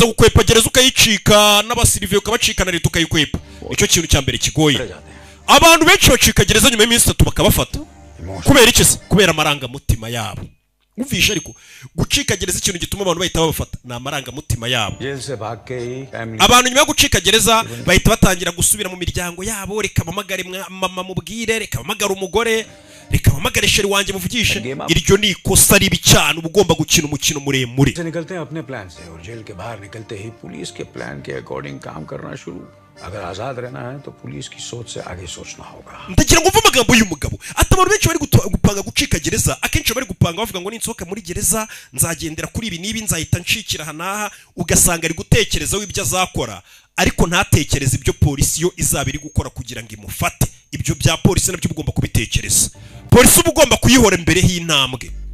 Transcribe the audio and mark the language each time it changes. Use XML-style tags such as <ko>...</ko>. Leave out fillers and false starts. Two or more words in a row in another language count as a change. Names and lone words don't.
<rw>gukwepa gereza ukayicika n'abasiriviye ukabacika na leta ukayikwepa nicyo kintu cya mbere kigoye abantu benshi bacika gereza nyuma y'iminsi 3 bakabafata kubera iki se kubera amarangamutima yabo uvisha ariko gucika gereza ikintu gituma abantu bahita babafata na amarangamutima yabo abantu nyuma yo gucika gereza bahita batangira gusubira mu miryango yabo reka bamagare mama mubwire reka bamagare umugore reka bamagare sheri wanjye muvugishe iryo ni ikosa ribi cyane ugomba gukina umukino muremure</rw> <hi>अगर आजाद रहना है तो पुलिस की सोच से आगे सोचना होगा</hi> <rw>ndagira ngo mvume amagambo y'umugabo atabantu benshi bari gupanga gucika gereza akenshi bari gupanga bavuga ngo ninsohoka muri gereza nzagendera kuri ibi nibi nzahita ncikira hanaha ugasanga ari gutekereza w'ibyo azakora ariko ntatekereza ibyo polisi yo izaba iri gukora kugira ngo imufate ibyo bya polisi nabyo ugomba kubitekereza polisi uba ugomba kuyihora imbere y'intambwe</rw>